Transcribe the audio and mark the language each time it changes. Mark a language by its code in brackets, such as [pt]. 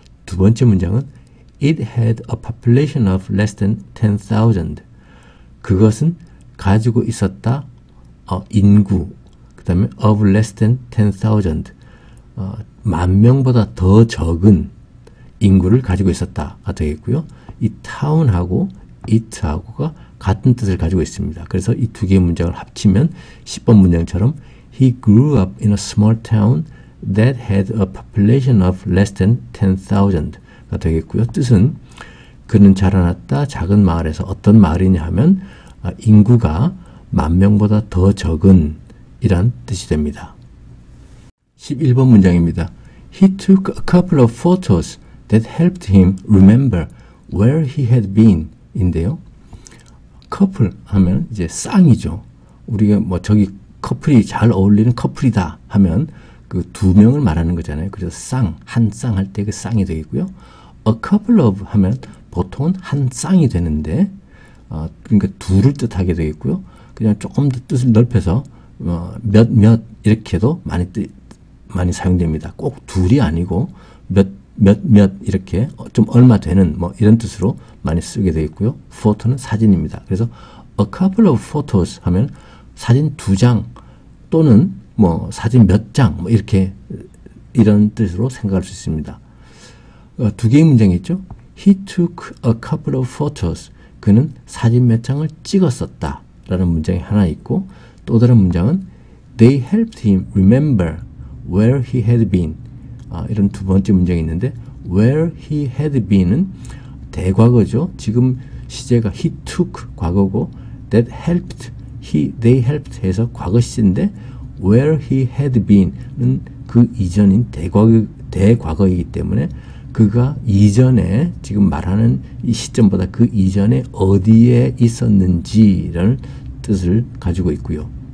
[ko] 두 번째 문장은 [en] It had a population of less than 10,000 [ko] 그것은 가지고 있었다 인구 그 다음에 of less than 10,000 만 명보다 더 적은 인구를 가지고 있었다가 되겠고요. 이 town하고 it하고가 같은 뜻을 가지고 있습니다. 그래서 이 두 개의 문장을 합치면 10번 문장처럼 [en] He grew up in a small town that had a population of less than 10,000 [ko] 가 되겠고요. 뜻은 그는 자라났다 작은 마을에서. 어떤 마을이냐 하면 인구가 10,000명보다 더 적은 이란 뜻이 됩니다. 11번 문장입니다. [en] He took a couple of photos that helped him remember where he had been [ko] 인데요. 커플 하면 이제 쌍이죠. 우리가 뭐 저기 커플이 잘 어울리는 커플이다 하면 그 두 명을 말하는 거잖아요. 그래서 쌍, 한 쌍 할 때 그 쌍이 되겠고요. A couple of 하면 보통은 한 쌍이 되는데 그러니까 둘을 뜻하게 되겠고요. 그냥 조금 더 뜻을 넓혀서 몇 이렇게도 많이 사용됩니다. 꼭 둘이 아니고 몇 이렇게 좀 얼마 되는 뭐 이런 뜻으로 많이 쓰게 되어 있고요. photo는 사진입니다. 그래서 a couple of photos 하면 사진 2장 또는 뭐 사진 몇 장 뭐 이렇게 이런 뜻으로 생각할 수 있습니다. 두 개의 문장이 있죠. [en] He took a couple of photos. [ko] 그는 사진 몇 장을 찍었었다 라는 문장이 하나 있고 또 다른 문장은 [en] They helped him remember where he had been. [ko] 이런 두 번째 문장이 있는데 where he had been은 대과거죠. 지금 시제가 he took 과거고 that helped, they helped 해서 과거 시제인데 where he had been은 그 이전인 대과거이기 때문에 그가 이전에 지금 말하는 이 시점보다 그 이전에 어디에 있었는지라는 뜻을 가지고 있고요.